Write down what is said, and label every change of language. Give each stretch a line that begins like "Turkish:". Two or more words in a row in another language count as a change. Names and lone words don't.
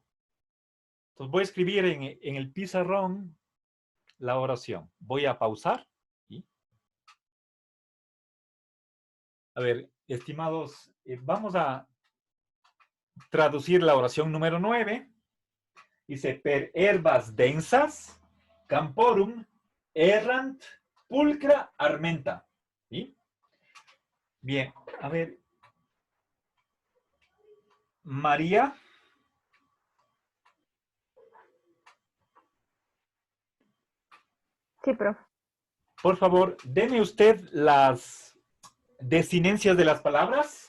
Spanish: Entonces voy a escribir en el pizarrón la oración. Voy a pausar. ¿Sí? A ver, estimados, vamos a traducir la oración número 9. Dice,
Latin: per herbas densas, camporum, errant, pulcra,
Spanish: armenta. ¿Sí? Bien, a ver. María. Sí, profe. Por favor, deme usted las desinencias de las palabras.